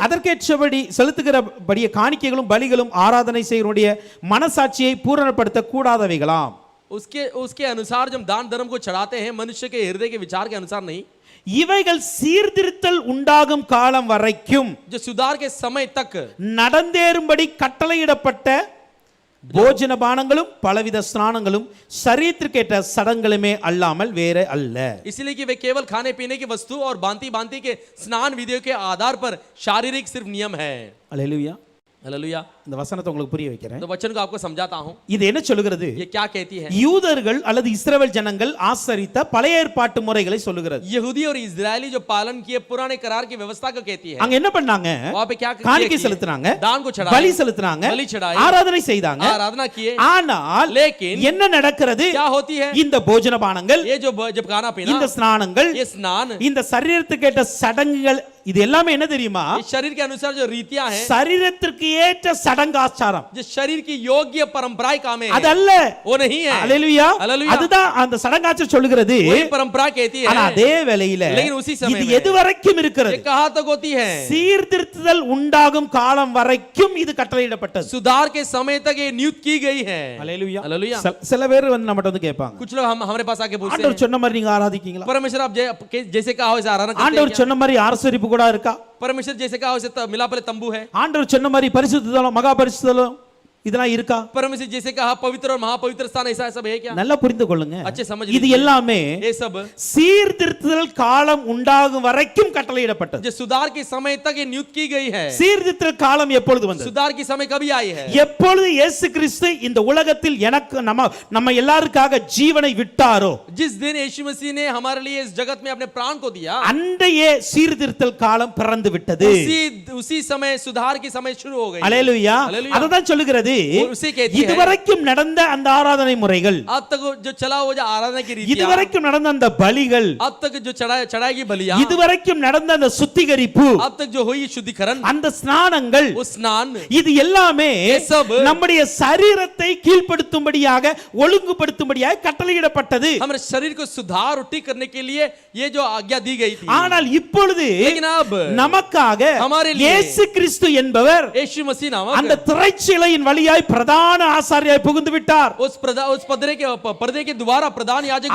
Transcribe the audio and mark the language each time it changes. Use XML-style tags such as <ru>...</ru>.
<ta>அதற்கேற்றபடி செலுத்துகிறபடிய காணிக்கைகளும் பலிகளும் ஆராதனை செய்யக்கூடிய மனசாட்சியை பூரணப்படுத்த கூடாதவைகளாம்.</ta> <hi>उसके उसके अनुसार जब दान धर्म को चढ़ाते हैं, मनुष्य के हृदय के विचार के अनुसार नहीं,</hi> <ta>இவைகள் சீர்திருத்தல் உண்டாகும் காலம் வரைக்கும்</ta> <hi>जो सुधार के समय तक</hi> <ta>நடந்தேறும்படி கட்டளையிடப்பட்ட போஜன பானங்களும் பலவித ஸ்நானங்களும் சரீரத்திற்கேற்ற சடங்குகளுமே அல்லாமல் வேற அல்ல.</ta> <hi>इसलिए कि वे केवल खाने पीने की वस्तु और भांति भांति के स्नान विधियों के आधार पर शारीरिक सिर्फ नियम है।</hi> <ta>அல்லேலூயா.</ta> <hi>हालेलुया।</hi> <ta>இந்த வசனத்தை உங்களுக்கு புரிய வைக்கிறேன்.</ta> <hi>तो वचन को आपको समझाता हूं।</hi> <ta>இது என்ன சொல்லுகிறது?</ta> <hi>ये क्या कहती है?</hi> <ta>யூதர்கள் அல்லது இஸ்ரவேல் ஜனங்கள் ஆசரித்த பழைய ஏற்பாட்டு முறைகளை சொல்லுகிறது.</ta> <hi>यहूदी और इजरायली जो पालन किए पुराने करार की व्यवस्था को कहती है।</hi> <ta>அங்க என்ன பண்ணாங்க?</ta> <hi>वहां पे क्या</hi> <ta>காணிக்கை செலுத்துறாங்க,</ta> <hi>दान को चढ़ाए,</hi> <ta>பலி செலுத்துறாங்க,</ta> <hi>बलि चढ़ाए,</hi> <ta>ஆராதனை செய்தாங்க.</ta> <hi>आराधना किए।</hi> <ta>ஆனால்</ta> <hi>लेकिन</hi> <ta>என்ன நடக்கிறது?</ta> <hi>क्या होती है?</hi> <ta>இந்த போஜன பானங்கள்,</ta> <hi>ये जो जब खाना पीना,</hi> <ta>இந்த ஸ்நானங்கள்,</ta> <hi>ये स्नान,</hi> <ta>இந்த சரீரத்துக்கு ஏற்ற சடங்குகள், இது எல்லாமே என்ன தெரியுமா?</ta> <hi>ये शरीर के अनुसार जो रीतियां हैं,</hi> <ta>சரீரத்திற்கு ஏற்ற சடங்காச்சாரம்,</ta> <hi>जो शरीर की योग्य परंपराएं काम है,</hi> <ta>அது அல்ல.</ta> <hi>वो नहीं है।</hi> <ta>அல்லேலூயா.</ta> <hi>हालेलुया।</hi> <ta>அதுதான் அந்த சடங்காச்சாரம் சொல்லுகிறது.</ta> <hi>वही परंपरा कहती है।</hi> <ta>ஆனா அதே வேளையில</ta> <hi>लेकिन उसी समय</hi> <ta>இது</ta> <hi>में</hi> <ta>எது வரைக்கும்</ta> <hi>ये</hi> <ta>இருக்கிறது?</ta> <hi>कहां तक होती है?</hi> <ta>சீர்திருத்துதல் உண்டாகும் காலம் வரைக்கும் இது கட்டளையிடப்பட்டது.</ta> <hi>सुधार के समय तक ये नियुक्त की गई है।</hi> <ta>அல்லேலூயா.</ta> <hi>हालेलुया।</hi> <ta>சில பேர் வந்து நம்மட்ட வந்து கேட்பாங்க,</ta> <hi>कुछ लोग हमारे पास आके पूछते</hi> <ta>ஆண்டவர்</ta> <hi>हैं,</hi> <ta>சொன்ன மாதிரி நீங்க ஆராதிக்கீங்களா?</ta> <hi>परमेश्वर आप जैसे कहा हो वैसे आराधना करते हैं</hi> <ta>ஆண்டவர்</ta> <hi>क्या?</hi> <ta>சொன்ன மாதிரி ஆசரிப்பு கூட இருக்கா?</ta> <hi>परमेश्वर जैसे कहा हो वैसे मिलाप वाले तंबू है?</hi> <ta>ஆண்டவர் சொன்ன மாதிரி பரிசுத்தலம், மகா பரிசுத்தலம் இதெல்லாம் இருக்கா?</ta> <hi>परमेश्वर जैसे कहा पवित्र और महापवित्र स्थान ऐसा सब है क्या?</hi> <ta>நல்லா புரிந்து கொள்ளுங்க.</ta> <hi>अच्छे समझ</hi> <ta>இது</ta> <hi>लीजिए।</hi> <ta>எல்லாமே</ta> <hi>ये सब</hi> <ta>சீர்திருத்துதல் காலம் உண்டாகும் வரைக்கும் கட்டளையிடப்பட்டது.</ta> <hi>जो सुधार के समय तक ये नियुक्त की गई है।</hi> <ta>சீர்திருத்தல் காலம் எப்பொழுது வந்தது?</ta> <hi>सुधार की समय कभी आई है?</hi> <ta>எப்பொழுது இயேசு கிறிஸ்து இந்த உலகத்தில் எனக்கு நம்ம எல்லாருக்காக ஜீவனை விட்டாரோ,</ta> <hi>जिस दिन यीशु मसीह ने हमारे लिए इस जगत में अपने प्राण को दिया,</hi> <ta>அன்றையே சீர்திருத்தல் காலம் பிறந்து விட்டது.</ta> <hi>उसी समय सुधार की समय शुरू हो गई।</hi> <ta>அல்லேலூயா.</ta> <hi>हालेलुया।</hi> <ta>அதுதான் சொல்லுகிறது.</ta> <hi>उसी कहती है,</hi> <ta>இதுவரைக்கும் நடந்த அந்த ஆராதனை முறைகள்,</ta> <hi>अब तक जो चला वो जो आराधना की रीतियां,</hi> <ta>இதுவரைக்கும் நடந்த அந்த பலிகள்,</ta> <hi>अब तक जो चढ़ाएगी बलियां,</hi> <ta>இதுவரைக்கும் நடந்த அந்த சுத்திகரிப்பு,</ta> <hi>अब तक जो हुई शुद्धिकरण,</hi> <ta>அந்த ஸ்நானங்கள்,</ta> <hi>वो स्नान,</hi> <ta>இது எல்லாமே</ta> <hi>ये सब</hi> <ta>நம்முடைய சரீரத்தை கீழ்ப்படுத்தும்படியாக, ஒழுங்குபடுத்தும்படியாக கட்டளையிடப்பட்டது.</ta> <hi>हमारे शरीर को सुधार और ठीक करने के लिए ये जो आज्ञा दी गई थी।</hi> <ta>ஆனால் இப்பொழுது</ta> <hi>लेकिन अब</hi> <ta>நமக்காக</ta> <hi>हमारे लिए</hi> <ta>இயேசு கிறிஸ்து என்பவர்</ta> <hi>यीशु मसीह नामक</hi> <ta>அந்த திரைச்சீலையின் வழியாக வழியாய் பிரதான ஆசாரியாய் புகுந்து விட்டார்.</ta> <hi>उस पर्दे के द्वारा प्रधान याजक</hi>